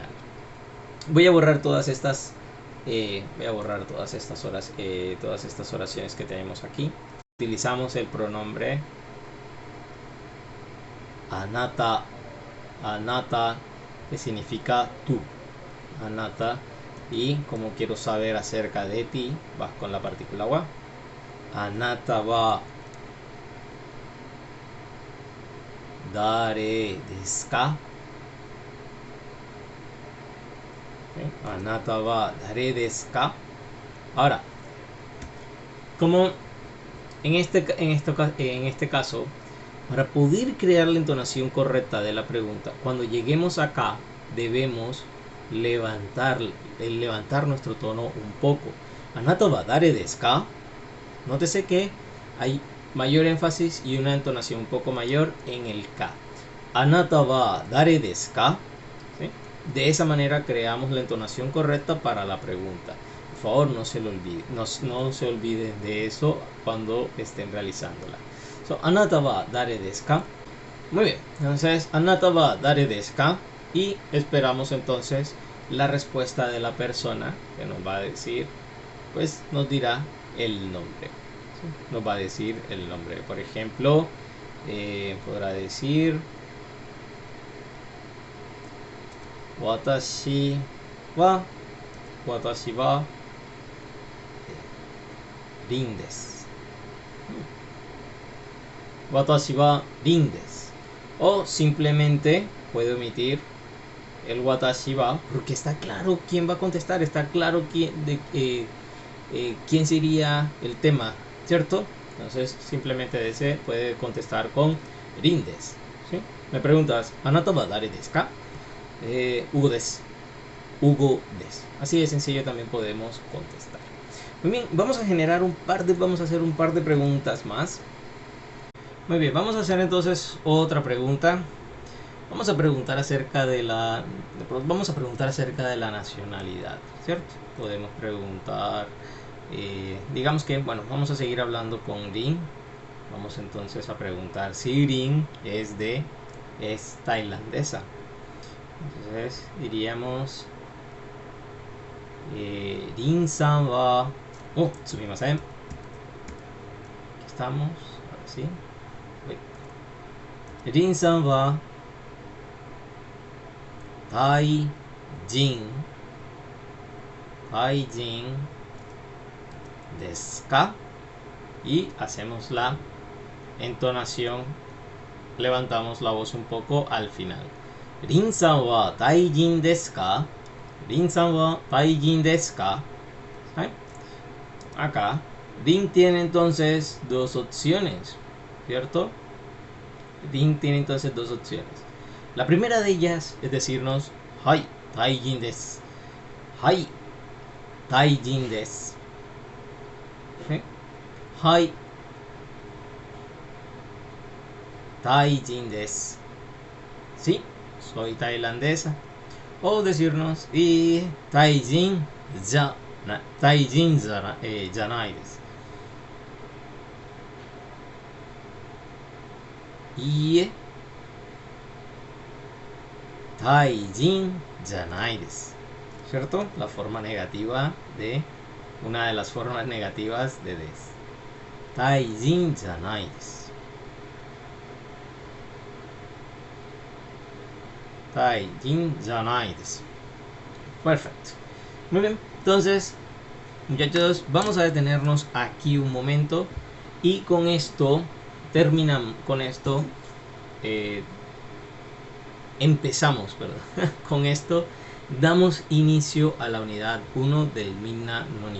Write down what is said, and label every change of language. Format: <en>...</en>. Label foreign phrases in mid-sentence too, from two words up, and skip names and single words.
<es>Voy a borrar todas estas todas estas oraciones que tenemos aquí. Utilizamos el pronombre anata, que significa tú, anata, y como quiero saber acerca de ti, vas con la partícula wa.</es> <ja>あなたは誰ですか? あなたは誰ですか?</ja> <es>Ahora, como en este caso, para poder crear la entonación correcta de la pregunta, cuando lleguemos acá debemos levantar nuestro tono un poco.</es> <ja>あなたは誰ですか?</ja> <es>Nótese que hay mayor énfasis y una entonación un poco mayor en el K.</es> <ja>あなたは誰ですか?</ja> <es>¿Sí? De esa manera creamos la entonación correcta para la pregunta. Por favor, no se olviden de eso cuando estén realizándola.</es> <ja>あなたは誰ですか?</ja> <es>Muy bien, entonces</es> <ja>あなたは誰ですか?</ja> <es>Y esperamos entonces la respuesta de la persona, que nos va a decir, pues nos dirá el nombre. ¿Sí? Nos va a decir el nombre. Por ejemplo, podrá decir</es> <ja>私はリンです. 私はリンです.</ja> <es>O simplemente puede omitir el</es> <ja>私は,</ja> <es>porque está claro quién va a contestar, está claro quién sería el tema, ¿cierto? Entonces simplemente puede contestar con</es> <ja>リンです.</ja> <es>¿Sí? Me preguntas,</es> <ja>あなたは誰ですか？ヒューゴです. ヒューゴです.</ja> <es>Así de sencillo también podemos contestar. Muy bien, vamos a hacer un par de preguntas más. Muy bien, vamos a hacer entonces otra pregunta. Vamos a preguntar acerca de la nacionalidad, ¿cierto? Podemos preguntar, digamos que, bueno, vamos a seguir hablando con Rin. Vamos entonces a preguntar si Rin es tailandesa. Entonces diríamos,</es> <ja>リンさんは, sumimasen.</ja> <es>Aquí estamos, ahora sí.</es> <ja>リンさんはタイ人ですか?</ja> <es>Y hacemos la entonación, levantamos la voz un poco al final.</es> <ja>リンさんはタイ人ですか？リンさんはタイ人ですか?</ja> <es>¿Sí? Acá Rin tiene entonces dos opciones, ¿cierto? Rin tiene entonces dos opciones. La primera de ellas es decirnos</es> <ja>はいタイ人です. はいタイ人です.</ja> <es>¿Sí?</es> <ja>はいタイ人です.</ja> <es>Sí, soy tailandesa. O decirnos</es> <ja>タイ人じゃないです. タイ人じゃないです.</ja> <es>¿Cierto? La forma negativa de una de las formas negativas de desu.</es> <ja>タイ人じゃないです。タイ人じゃないです.</ja> <es>Perfecto. Muy bien. Entonces, muchachos, vamos a detenernos aquí un momento y con esto terminamos. Empezamos, ¿verdad? Con esto damos inicio a la unidad 1 del Minna no Nihongo.</es>